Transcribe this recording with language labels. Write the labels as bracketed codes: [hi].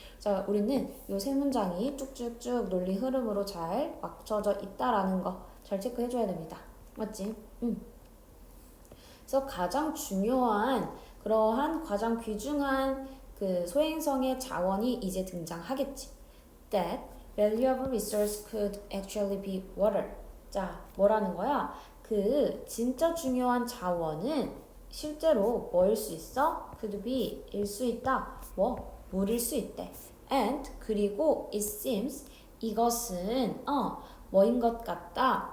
[ko] 자, 우리는 이 세 문장이 쭉쭉쭉 논리 흐름으로 잘 맞춰져 있다라는 거 잘 체크해줘야 됩니다. 맞지? 그래서 가장 중요한 그러한 가장 귀중한 그 소행성의 자원이 이제 등장하겠지. [en] That valuable resource could actually be water. [ko] 자, 뭐라는 거야? 그 진짜 중요한 자원은 실제로 뭐일 수 있어? could be 일 수 있다. 뭐? 물일 수 있대. And 그리고 [en] it seems [ko] 이것은 뭐인 것 같다.